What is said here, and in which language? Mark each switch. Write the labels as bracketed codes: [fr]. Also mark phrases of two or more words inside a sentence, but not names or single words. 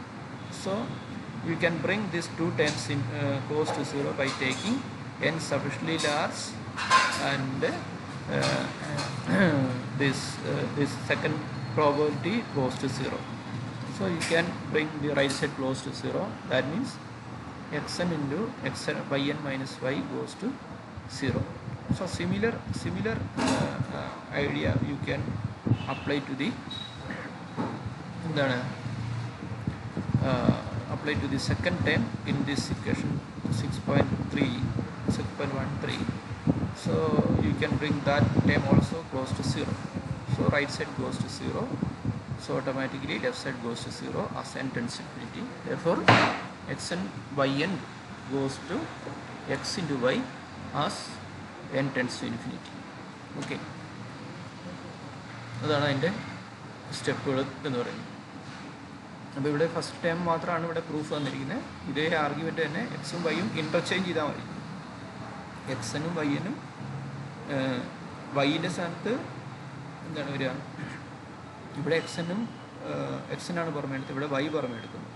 [en] So you can bring these two terms in close to 0 by taking n sufficiently large and this second probability close to 0. So you can bring the right side close to 0. That means xn into xn yn minus y goes to 0. So similar idea you can apply to the apply to the second term in this equation 6.13. So you can bring that term also close to 0. So right side goes to 0 So automatically left side goes to 0 as n tends to infinity. Therefore xn yn goes to x into y as n tends to infinity. Okay. [ml] അതാണ് അതിൻ്റെ സ്റ്റെപ്പുകൾ എന്ന് പറയുന്നത്. അപ്പോൾ ഇവിടെ [en] first time [ml] മാത്രമാണ് ഇവിടെ പ്രൂഫ് വന്നിരിക്കുന്നത്. ഇതേ ആർഗ്യുമെൻ്റ് തന്നെ എക്സും വൈയും ഇൻ്റർചേഞ്ച് ചെയ്താൽ മതി. എക്സനും വൈനും വൈൻ്റെ സ്ഥാനത്ത് എന്താണ് വരിക, ഇവിടെ എക്സനാണ് പുറമേ എടുത്തത്, ഇവിടെ വൈ പുറമേ എടുക്കുന്നു.